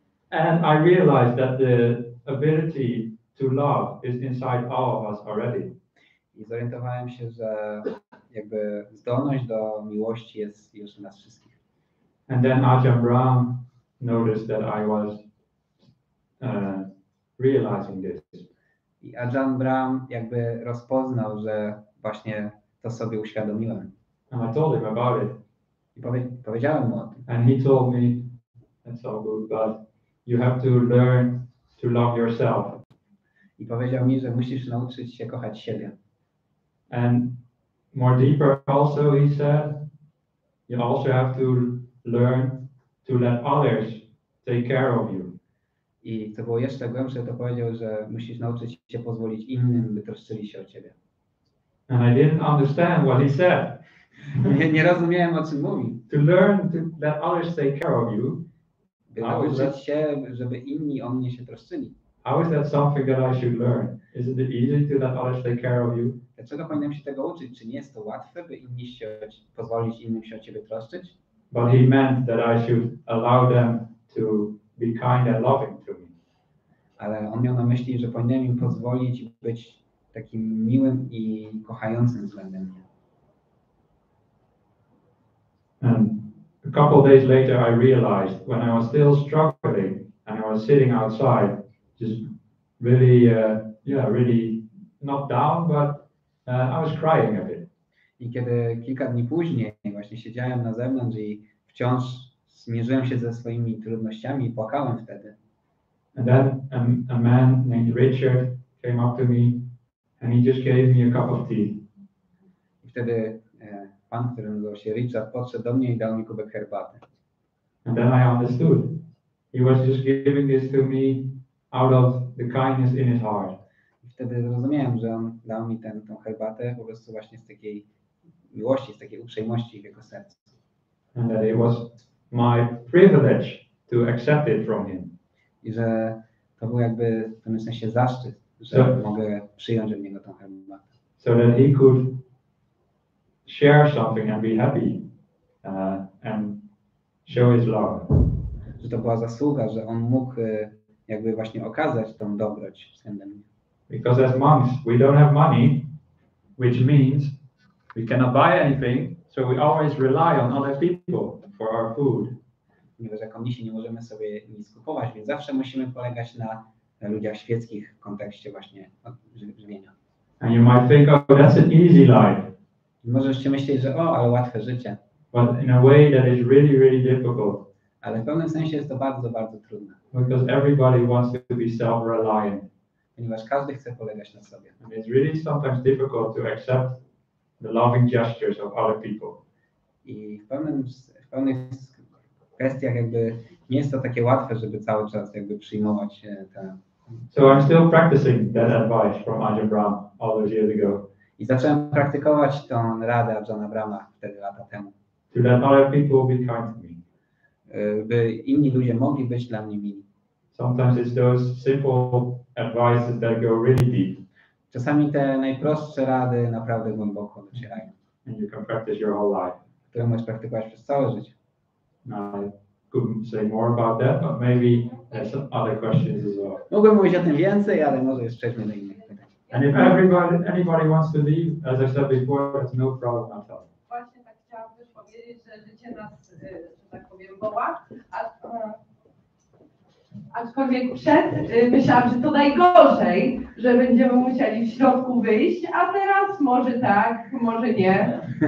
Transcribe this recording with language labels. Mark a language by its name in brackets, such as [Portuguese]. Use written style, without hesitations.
[English] And I realized that the ability to love is inside all of us already. [Polish] I zorientowałem się, że jakby zdolność do miłości jest już w nas wszystkich. [English] And then Ajahna Brahma noticed that I was realizing this. [Polish] I Ajahna Brahma jakby rozpoznał, że właśnie to sobie uświadomiłem. [English] And I told him about it. [Polish] I powiedziałem mu o tym. [English] And he told me, that's all good, but you have to learn to love yourself. [Polish] I powiedział mi, że musisz nauczyć się kochać siebie. [English] And more deeper also, he said, you also have to learn to let others take care of you. [Polish] I co było jeszcze głębsze, to powiedział, że musisz nauczyć się pozwolić innym, by troszczyli się o ciebie. [English] And I didn't understand what he said. [Polish] Nie rozumiałem, o czym mówi. [English] To learn to let others take care of you. [Polish] By nauczyć się, żeby inni o mnie się troszczyli. [English] How is that something that I should learn? Isn't it easy to let others take care of you? [Polish] Dlaczego powinienem się tego uczyć? Czy nie jest to łatwe, by pozwolić innym się o ciebie troszczyć? [English] But he meant that I should allow them to be kind and loving to me. [Polish] Ale on miał na myśli, że powinienem im pozwolić być takim miłym i kochającym względem mnie. [English] And a couple of days later I realized when I was still struggling and I was sitting outside, just really, really not down, but I was crying a bit. [Polish] I kiedy kilka dni później właśnie siedziałem na zewnątrz i wciąż zmierzyłem się ze swoimi trudnościami i płakałem wtedy. [English] And then a man named Richard came up to me and he just gave me a cup of tea. [Polish] I wtedy pan, który nazywał się Richard, podszedł do mnie i dał mi kubek herbaty. [English] And then I understood. He was just giving this to me out of the kindness in his heart. [Polish] I wtedy zrozumiałem, że on dał mi tą herbatę po prostu właśnie z takiej miłości, z takiej uprzejmości w jego sercu. [English] And that it was my privilege to accept it from him. [Polish] I że to był jakby w pewnym sensie zaszczyt, że mogę przyjąć od niego tą herbatę. [English] So that he could share something and be happy and show his love. [Polish] Że to była zasługa, że on mógł jakby właśnie okazać tą dobroć względem mnie. [English] Because as monks we don't have money, which means we cannot buy anything, so we always rely on other people for our food. [Polish] Ponieważ jako mnisi nie możemy sobie nic kupować, więc zawsze musimy polegać na ludziach świeckich w kontekście właśnie żywienia. [English] And you might think, oh, that's an easy life. [Polish] Możecie myśleć, że ale łatwe życie. [English] But in a way that is really, really difficult. [Polish] Ale w pewnym sensie jest to bardzo, bardzo trudne. [English] Because everybody wants to be self-reliant. [Polish] Ponieważ każdy chce polegać na sobie. [English] And it's really sometimes difficult to accept the loving gestures of other people. [Polish] I w pewnych kwestiach jakby nie jest to takie łatwe, żeby cały czas jakby przyjmować te. [English] So I'm still practicing that advice from Ajahna Brahma all those years ago. [Polish] I zacząłem praktykować tą radę Ajahna Brahma wtedy lata temu. [English] To let other people be kind to me. [Polish] By inni ludzie mogli być dla mnie mili. [English] Sometimes it's those simple advices that go really deep. [Polish] Czasami te najprostsze rady naprawdę głęboko docierają. [English] And you can practice your whole life. [Polish] Które możesz praktykować przez całe życie. [English] I couldn't say more about that, but maybe there's some other questions as well. [Polish] Mógłbym mówić o tym więcej, ale może jeszcze przejdźmy do innych pytań. [English] And if anybody wants to leave, as I said before, that's no problem at all. [Polish] Właśnie tak chciałam też powiedzieć, że życie nas, że tak powiem, woła, aczkolwiek myślałam, że to najgorzej, że będziemy musieli w środku wyjść, a teraz może tak, może nie.